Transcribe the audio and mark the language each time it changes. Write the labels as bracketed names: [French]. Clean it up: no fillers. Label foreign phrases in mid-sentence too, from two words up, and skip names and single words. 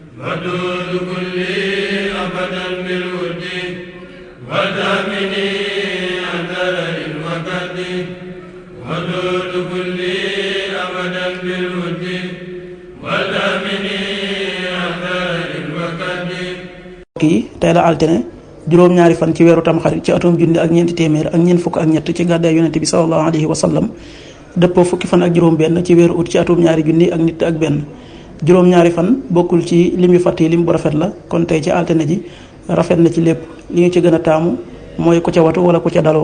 [Arabic] ودود كلي أبدا بالود ودامني عن درر وكد ودود كلي أبدا بالود ودامني عن درر وكد. [Wolof] kii tey la altine juróom-ñaari fan ci weeru tamxarit ci atum junni ak ñeenti téeméer ak ñeent fukk ak ñett ci gàddaay yonente bi [Arabic] صلى الله عليه وسلم [Wolof] dëppoo fukki fan ak juróom-benn ci weeru ut ci atum ñaari junni ak nit ak benn. juróom-ñaari fan bokkul ci lim yu fàtt yi lim bu rafet la kon tey ci altine ji rafet na ci lépp li ñu ci gën a taamu mooy ku ca watu wala ku ca daloo.